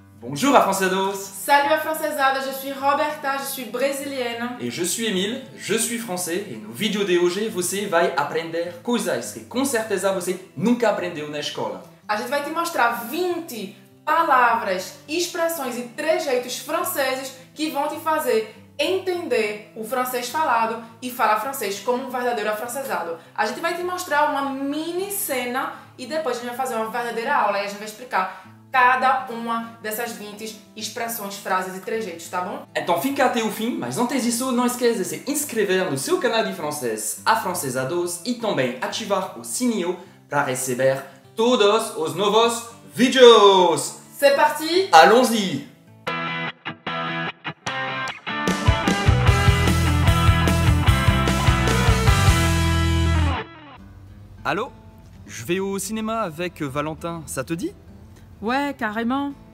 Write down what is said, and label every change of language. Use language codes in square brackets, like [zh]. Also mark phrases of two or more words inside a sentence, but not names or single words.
[fr] Bonjour à Francesados. Salut à Francesada, je suis Roberta, je suis brésilienne. [pt] E [fr] je suis Emile, je suis français [pt] e no vídeo de hoje você vai aprender coisas que com certeza você nunca aprendeu na escola. A gente vai te mostrar 20 palavras, expressões e trejeitos franceses que vão te fazer entender o francês falado e falar francês como um verdadeiro afrancesado. A gente vai te mostrar uma mini cena e depois a gente vai fazer uma verdadeira aula e a gente vai explicar cada uma dessas 20 expressões, frases e trejeitos, tá bom? Então fica até o fim, mas antes disso, não esqueça de se inscrever no seu canal de francês Afrancesados e também ativar o sininho para receber todos os novos vídeos! [fr] C'est parti! Allons-y! Allô? Je vais au cinéma avec Valentin, ça te dit? Ouais, carrément.